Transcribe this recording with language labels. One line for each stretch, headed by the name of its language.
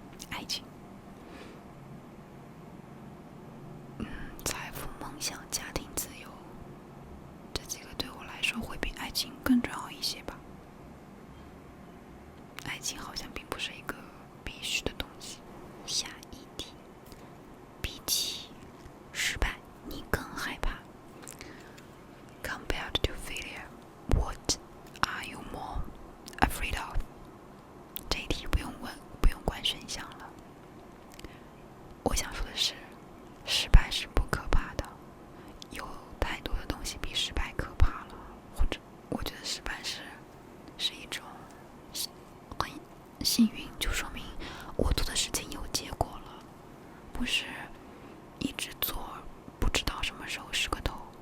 Chinese: 爱情，财富、梦想、家庭、自由，这几个对我来说会比爱情更重要一些吧。爱情好像并不是一个必须的东西。下一题，比起失败，你更害怕 ？
English: Compared to failure, what are you more afraid of？
Chinese: 这一题不用问，不用管选项了。我想说的是，失败是不可怕的，有太多的东西比失败可怕了。或者，我觉得失败是一种很幸运，就说明我做的事情有结果了，不是一直做不知道什么时候是个头。